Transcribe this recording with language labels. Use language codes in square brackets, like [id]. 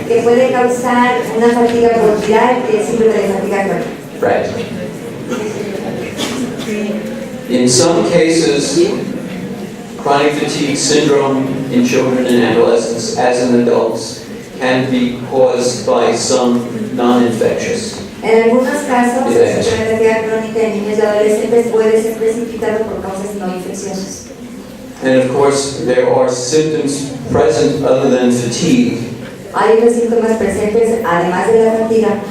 [es] que puede causar una fatiga bronquial y el síndrome de fatiga crónica. [en] Right. In some cases, chronic fatigue syndrome in children and adolescents, as in adults, can be caused by some non-infectious. [es] En algunos casos, el [en] Yes. [es] síndrome de fatiga crónica en niños y adolescentes puede ser precipitado por causas no infecciosas. [en] And of course, there are symptoms present other than fatigue, [es] Hay otros síntomas presentes además de la fatiga,